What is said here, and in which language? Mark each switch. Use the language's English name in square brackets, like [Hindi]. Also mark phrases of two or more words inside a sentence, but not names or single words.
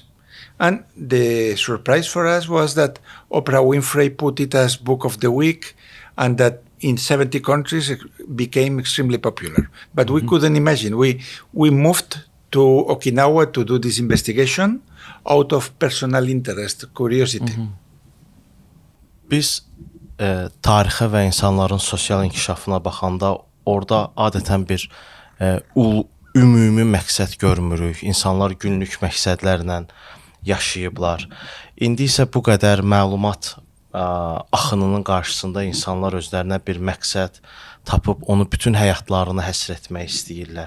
[English] And the surprise for us was that Oprah Winfrey put it as Book of the Week, and that in 70 countries it became extremely popular. But we couldn't imagine. We moved to Okinawa to do this investigation out of personal interest, curiosity. [Azerbaijani] Biz tarixə və insanların sosial inkişafına baxanda orada adətən bir ümumi məqsəd görmürük. İnsanlar günlük məqsədlərlə yaşayıblar. İndi isə bu qədər məlumat axınının qarşısında insanlar özlərinə bir məqsəd tapıb onu bütün həyatlarını həsr etmək istəyirlər.